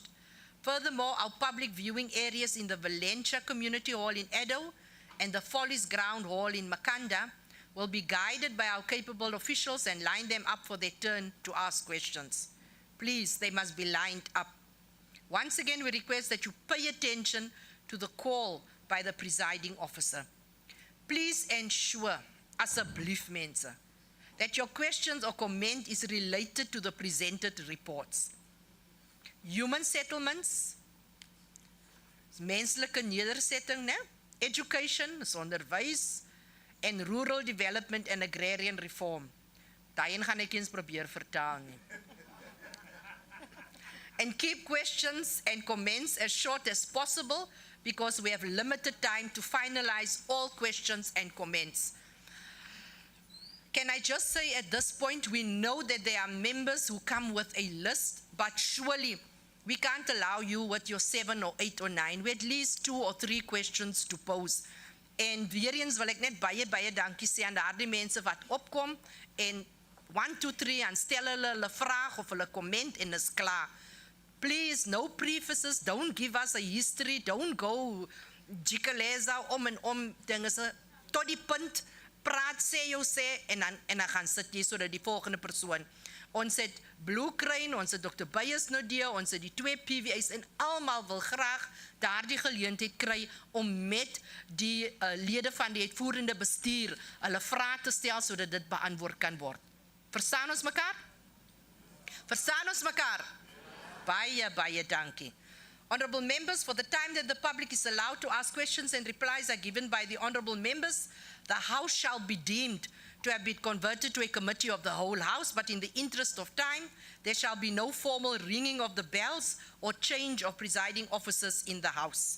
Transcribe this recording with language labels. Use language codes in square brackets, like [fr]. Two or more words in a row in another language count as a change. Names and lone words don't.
[en] Furthermore, our public viewing areas in the Valencia Community Hall in Edo and the Follies Ground Hall in Makanda will be guided by our capable officials and line them up for their turn to ask questions. Please, they must be lined up. Once again, we request that you pay attention to the call by the presiding officer. Please ensure, [af] asseblief mense, [en] that your questions or comment is related to the presented reports. Human settlements, [af] menslike nedersetting, né? Education, is onderwys, [en] and rural development and agrarian reform. [af] Daarin gaan ek eens probeer vertaal nie. [en] And keep questions and comments as short as possible because we have limited time to finalize all questions and comments. Can I just say at this point, we know that there are members who come with a list, but surely we can't allow you with your 7 or 8 or 9. We at least 2 or 3 questions to pose. [af] En weer eens wil ek net baie dankie sê aan daardie mense wat opkom en 1, 2, 3 en stel hulle vraag of hulle comment en is klaar. [en] Please, no prefaces, don't give us a history, don't go [af] jikeleza om en om dinge se tot die punt praat sê en dan gaan sit jy sodat die volgende persoon. Ons het Blue Crane, ons het Dr. Beyers Nodea, ons het die 2 PVA's en almal wil graag daardie geleentheid kry om met die lede van die uitvoerende bestuur hulle vrae te stel sodat dit beantwoord kan word. Verstaan ons mekaar? Verstaan ons mekaar? Baie dankie. [en] Honorable members, for the time that the public is allowed to ask questions and replies are given by the honorable members, the House shall be deemed to have been converted to a committee of the whole House, but in the interest of time, there shall be no formal ringing of the bells or change of presiding officers in the House.